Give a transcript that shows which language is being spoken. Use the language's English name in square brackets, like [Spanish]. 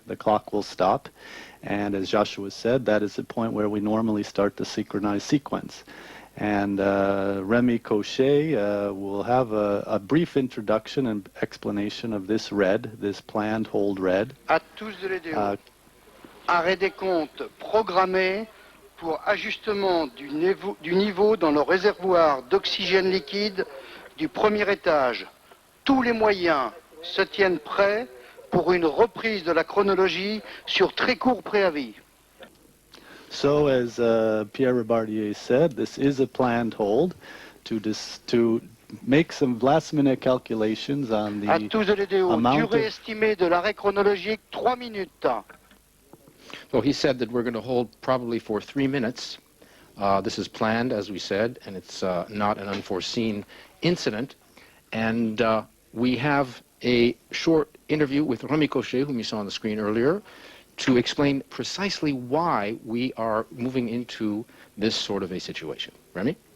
[English] The clock will stop. And as Joshua said, that is the point where we normally start the synchronized sequence. And Remy Cochet will have a brief introduction and explanation of this red, this planned hold red. [French] À tous de l'EDO. Arrêt des comptes programmé pour ajustement du niveau dans le réservoir d'oxygène liquide du premier étage. Tous les moyens se tiennent prêts pour une reprise de la chronologie sur très court préavis. [English] So, as Pierre Ribardier said, this is a planned hold to make some last-minute calculations on the amount [French] Durée estimée de l'arrêt chronologique 3 minutes. [English] So he said that we're going to hold probably for 3 minutes. This is planned, as we said, and it's not an unforeseen incident. And we have a short interview with Remy Cochet, whom you saw on the screen earlier, to explain precisely why we are moving into this sort of a situation. Remy?